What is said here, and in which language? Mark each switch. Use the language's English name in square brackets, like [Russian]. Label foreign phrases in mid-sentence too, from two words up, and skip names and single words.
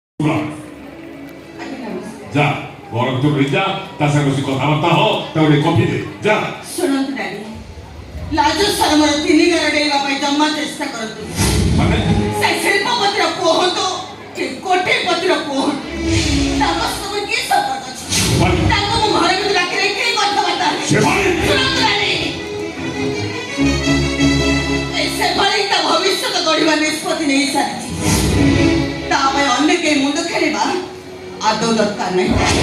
[Bangla] যা গরম তো রয়ে যা তার সাথে বসে কথাবার্তা হ তাহলে কফি দে যা [Odia] ଶୁଣନ୍ତୁ ଡାଡି ଲାଜ ଶରମର ତିନି ଗାର ଡେଇବା ପାଇଁ ଜମା ଚେଷ୍ଟା କରନ୍ତୁ ମାନେ ସେ ଶିଳ୍ପପତିର କୁହନ୍ତୁ କି କୋଟିପତିର କୁହନ୍ତୁ ତାଙ୍କ ସବୁ କି ସମ୍ପର୍କ ଅଛି ତାଙ୍କୁ ମୁଁ ଘରେ ଭିତରେ ରାଖିରେ କି କଥାବାର୍ତ୍ତା ଶୁଣନ୍ତୁ ଡାଡି ସେଭଳି ତା ଭବିଷ୍ୟତ ଗଢ଼ିବା ନିଷ୍ପତ୍ତି ନେଇସାରିଛି ତା ପାଇଁ ଅନ୍ୟ କେହି ମୁଣ୍ଡ ଖେଳିବା ଆଦୌ ଦରକାର ନାହିଁ